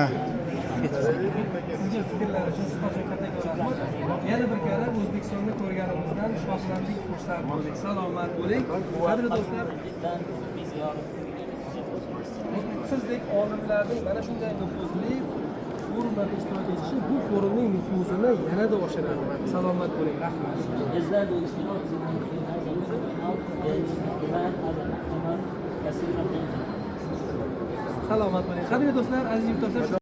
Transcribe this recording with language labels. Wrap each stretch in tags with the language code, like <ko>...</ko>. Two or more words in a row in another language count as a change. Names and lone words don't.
<uz>Sizga fikrlar uchun sizga kattakon yana bir karra O'zbekistonni ko'rganimizdan shohlandik, xursand bo'ldik. Salomat bo'ling. Qadrli do'stlar, sizdek olimlarning mana shunday nufuzli forumlarda ishtirok etishi bu forumning nufuzini yanada oshiradi. Salomat bo'ling. Rahmat.</uz> <ar>يزداد الاشتراك في هذا الأمر بإيمان هذا المؤتمر كثيرا جدا.</ar> <uz>Salomat bo'ling. Qadrli do'stlar, aziz yurtdoshlar,</uz>